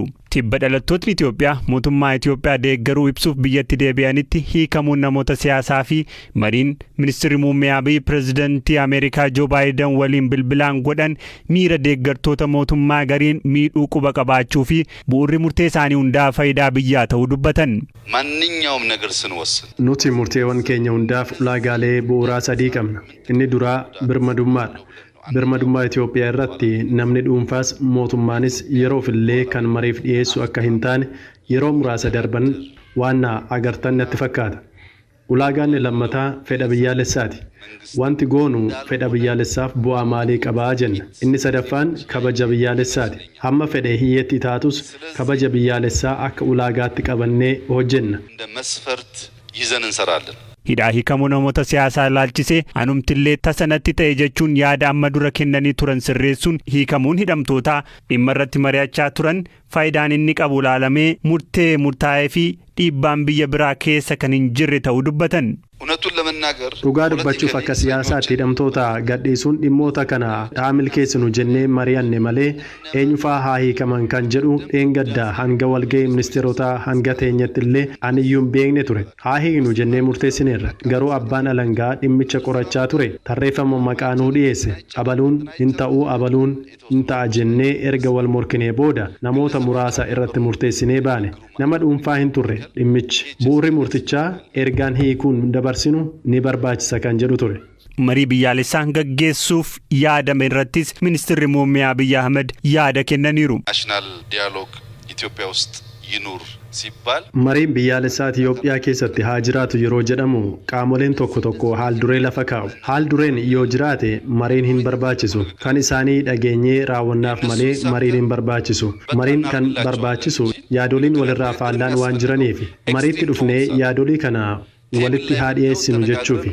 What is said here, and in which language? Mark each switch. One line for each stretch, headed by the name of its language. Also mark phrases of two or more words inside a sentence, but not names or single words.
Oromo: Tibba dhalattootni Itoophiyaa mootummaa Itoophiyaa deeggaruu ibsuuf biyyatti deebi'anitti hiikamuun namoota siyaasaa fi mariin ministeerri muummee Abiy pirezidantii Ameerikaa Joo Baayiden waliin bilbilaan godhan miira deeggartoota mootummaa gariin miidhuu quba qabaachuu fi bu'uurri murtee isaanii hundaa faayidaa biyyaa ta'uu dubbatan.
Amharic: ማንኛውም ነገር ስንወስን
Oromo: nuti murteewwan keenya hundaaf ulaagaalee bu'uuraa sadii qabna. Inni duraa birmadummaadha. Birmadummaa Itoophiyaa irratti namni dhuunfaas mootummaanis yeroof illee kan mariif dhiyeessu akka hin taane yeroo muraasa darban waan agartan natti fakkaata. Ulaagaan lammataa fedha biyyaalessaati. Wanti goonu fedha biyyaalessaaf bu'aa maalii qabaa jenna. Inni sadaffaan kabaja biyyaalessaati. Hamma fedhe hiyyeetti taatus kabaja biyyaalessaa akka ulaagaatti qabannee hojjenna.
Amharic: እንደ መስፈርት ይዘን እንሰራለን።
Oromo: Hidhaa hiikamuu namoota siyaasaa ilaalchisee anumtillee tasanatti ta'e jechuun yaada amma dura kennanii turan sirreessuun hiikamuun hidhamtootaa dhimma irratti mari'achaa turan faayidaan inni qabu ilaalamee murtee murtaa'ee fi dhiibbaan biyya biraa keessa kan hin jirre ta'uu dubbatan.
Amharic: እውነቱን ለመናገር
Oromo: Dhugaa dubbachuuf akka siyaasaatti hidhamtoota gadhiisuun dhimmoota kana milkeessinu jennee mari'anne malee eenyufaa haa hiikaman kan jedhu dheengadda hanga walga'ii ministeerotaa hanga teenyetti illee aniyyuu hin beekne ture. Haa hiiknu jennee murteessineerra. Garuu abbaan alangaa dhimmicha qorachaa ture. Tarreeffama maqaanuu dhiyeesse. Abaluun hin ta'uu abaluun hin ta'a jennee erga wal morkinee booda namoota muraasa irratti murteessinee baane. Nama dhuunfaa hin turre dhimmichi. Bu'uurri murtichaa ergaan hiikuun dabarsinu ni barbaachisa kan jedhu ture. Marii biyyaalessaan gaggeessuuf yaadame irrattis ministeerri muummee Abiy Ahmed yaada kennaniiru.
Amharic: ናሽናል ዲያሎግ ኢትዮጵያ ውስጥ ይኑር ሲባል
Oromo: mariin biyyaalessaa Itoophiyaa keessatti haa jiraatu yeroo jedhamu qaamoleen tokko haal duree lafa kaa'u. Haal dureen yoo jiraate mariin hin barbaachisu. Kan isaanii dhageenyee raawwannaaf malee mariin hin barbaachisu. Mariin kan barbaachisu yaadoliin walirraa faallaan waan jiraniif mariitti dhufnee yaadolii kana walitti haa dhiyeessinu jechuufi.